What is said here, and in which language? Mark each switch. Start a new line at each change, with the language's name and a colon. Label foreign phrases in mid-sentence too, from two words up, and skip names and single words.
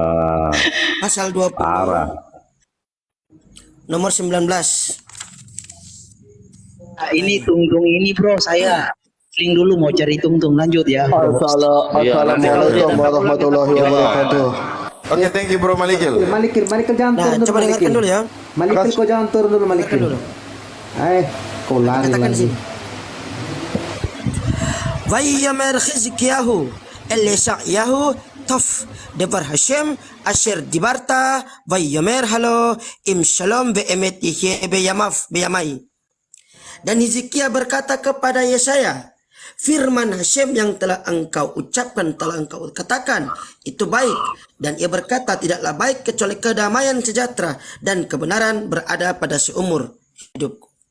Indonesian: Pasal 20. Parah. Nomor 19. Nah, ini tungtung ini bro, saya link dulu mau cari tungtung, lanjut ya.
Arabic: السلام عليكم ورحمة الله وبركاته.
Indonesian: Oke,
English: thank you Bro Malikil.
Indonesian: Malikil jangan Nah, turun dulu. coba dengarkan dulu ya. Malikil kau jangan turun dulu Dengarkan Malikil. dulu. Kau lari Katakan lagi. sih.
Hebrew: ויאמר חזקיהו אל־ישעיהו טוב דבר השם אשר דברת ויאמר הלא אם שלום ואמת יהיה בימי.
Indonesian: Dan Hizkia berkata kepada Yesaya, firman Hashem yang telah engkau ucapkan, telah engkau katakan, itu baik. Dan ia berkata, tidaklah baik kecuali kedamaian sejahtera dan kebenaran berada pada seumur hidupku.